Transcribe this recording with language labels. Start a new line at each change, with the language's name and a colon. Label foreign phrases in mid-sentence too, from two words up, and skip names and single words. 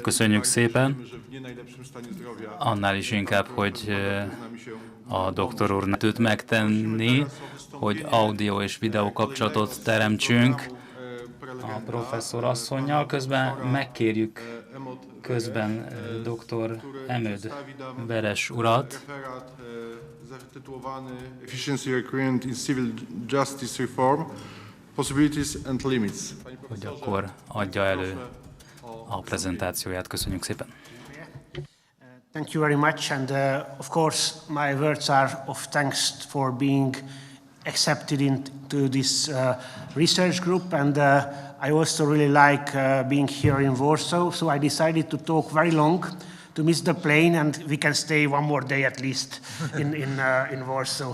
Hungarian: Köszönjük szépen, annál is inkább, hogy a doktor úr nem tud megtenni, hogy audio és videó kapcsolatot teremtsünk a professzor asszonnyal. Közben megkérjük közben dr. Emöd Veres urat,
Polish: zatytułowany Efficiency Requirement in Civil Justice Reform, Possibilities and Limits.
Hungarian: hogy akkor adja elő a prezentációját. Köszönjük szépen.
English: Thank you very much, and of course my words are of thanks for being accepted into this research group, and I also really like being here in Warsaw, so I decided to talk very long to miss the plane, and we can stay one more day at least in Warsaw.